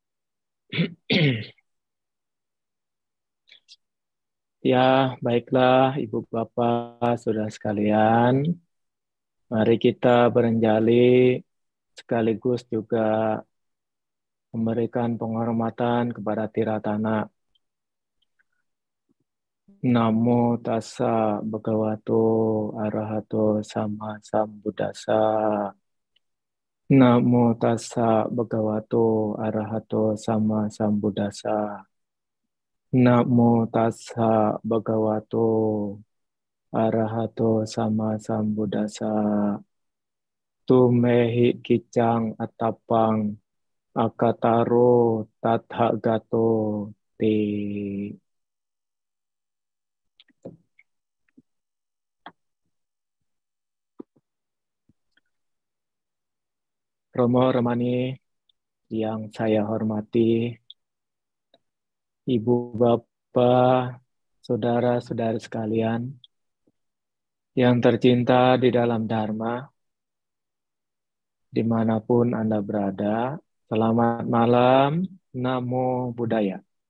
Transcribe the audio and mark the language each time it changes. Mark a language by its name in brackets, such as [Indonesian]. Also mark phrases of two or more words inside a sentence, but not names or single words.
[Indonesian] Ya, baiklah Ibu Bapak, Saudara sekalian. Mari kita beranjali sekaligus juga memberikan penghormatan kepada Tiratana. [Pali] Namo tassa bhagavato arahato sama sambuddhassa. Namo tassa bhagavato arahato sama sambuddhassa. Namo tassa bhagavato arahato sama sambuddhassa. Tumehi kicang atapang akataro tathagato te. [Indonesian] Romo Ramani yang saya hormati, Ibu Bapak, Saudara-saudari sekalian yang tercinta di dalam Dharma, dimanapun Anda berada, selamat malam, [Pali] Namo Buddhaya.